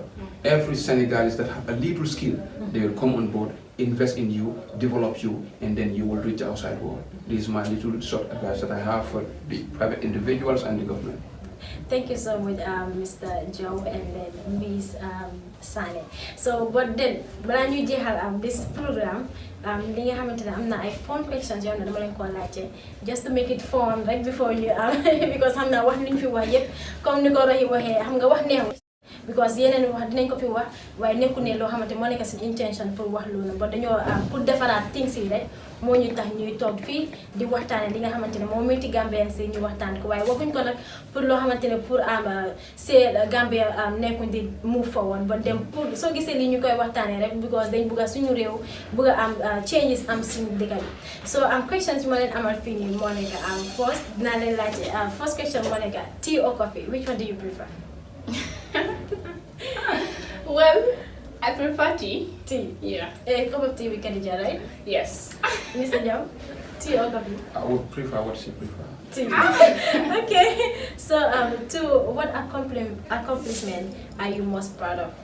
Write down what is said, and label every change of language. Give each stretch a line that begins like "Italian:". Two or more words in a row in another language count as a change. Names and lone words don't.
English: Every Senegalese that have a little skill, they will come on board, invest in you, develop you, and then you will reach the outside world. This is my little short advice that I have for the private individuals and the government. Thank you so much, Mr. Joe and then Ms. Sane. So, but then, when you have this program,
Wolof: li nga xamantene am na ay
English: fun questions
Wolof: yoo xam ne dama leen ko laajte
English: just to make it fun right before you because
Wolof: xam naa wax liñ fi wax yëpp comme ni ko Rohey waxee xam nga wax neexul because yeneen wax dinañ ko fi wax waaye nekku ne loo xamante moo nekk suñu intention pour wax loolu ba dañoo pour defaraat things yi rek moo ñu tax ñuy toog fii di waxtaane li nga xamante ne moo metti Gambien si ñu waxtaan ko waaye waxuñ ko nag pour loo xamante ne pour see Gambia nekkuñ di
English: move forward
Wolof: ba dem pour soo gisee li ñu koy waxtaane rek because dañ bëgg suñu réew bëgg am changes am suñu dëkk bi
English: so questions
Wolof: yu ma leen amal fii nii moo nekk first dinaa leen laaj
English: first question
Wolof: moo nekk
English: tea or coffee, which one do you prefer? Well, I prefer tea. Tea? Yeah. A cup of tea with Khadija, right? Yes. Mr. Jam, tea or coffee? I would prefer what she prefers. Tea. Okay. So, what accomplishment are you most proud of?